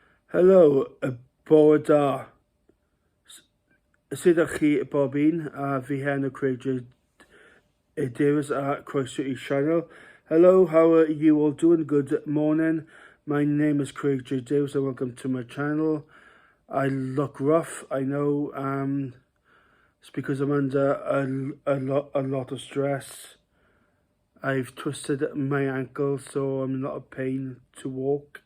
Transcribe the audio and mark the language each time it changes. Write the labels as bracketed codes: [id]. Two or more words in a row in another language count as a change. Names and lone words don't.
[cy] Helo, bore da. Sut ydych chi bob un? Fi hen o Craig Davies a croeso I channel. [en] Hello, how are you all doing? Good morning. My name is Craig J. Davies and welcome to my channel. I look rough, I know. It's because I'm under a lot of stress. I've twisted my ankle, so I'm in a lot of pain to walk.